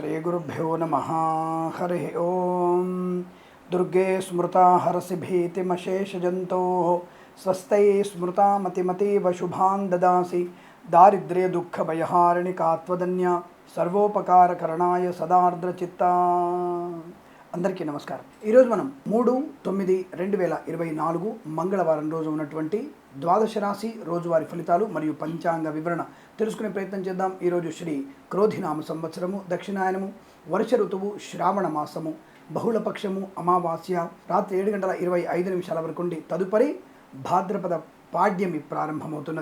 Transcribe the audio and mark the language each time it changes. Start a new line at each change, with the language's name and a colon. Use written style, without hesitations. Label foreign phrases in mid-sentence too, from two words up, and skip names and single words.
Sanskrit: श्रीगुरुभ्यो नमः। हरि ओं। दुर्गे स्मृता हरसि भीतिमशेषजन्तोः स्वस्त्यै स्मृता मतिमतीव शुभान् ददासि दारिद्र्य दुःखभयहारिणि कात्वदन्या సర్వోపకారకరణాయ సదార్ద్రచిత్త.
Telugu: అందరికీ నమస్కారం. ఈరోజు మనం 3/9/2024 మంగళవారం రోజు ఉన్నటువంటి ద్వాదశ రాశి రోజువారి ఫలితాలు మరియు పంచాంగ వివరణ తెలుసుకునే ప్రయత్నం చేద్దాం. ఈరోజు శ్రీ క్రోధినామ సంవత్సరము, దక్షిణాయనము, వర్ష ఋతువు, శ్రావణ మాసము, బహుళపక్షము, అమావాస్య రాత్రి 7:25 వరకు ఉండి తదుపరి భాద్రపద పాడ్యమి ప్రారంభమవుతున్నది.